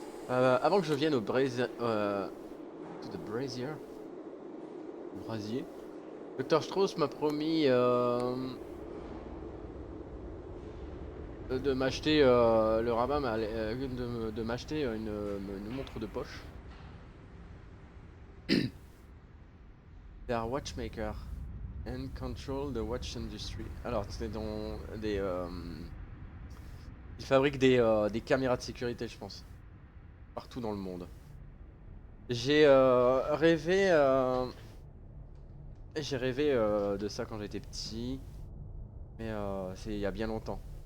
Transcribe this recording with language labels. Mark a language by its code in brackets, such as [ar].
[fr] Avant que je vienne au Brazier, [en] to the Brazier, [fr] brasier. Dr Strauss m'a promis de m'acheter, le rabbin de m'acheter une montre de poche. [en] They are watchmaker and control the watch industry. [fr] Alors, c'est dans des... ils fabriquent des caméras de sécurité, je pense. Partout dans le monde. J'ai rêvé... j'ai rêvé de ça quand j'étais petit. Mais c'est il y a bien longtemps.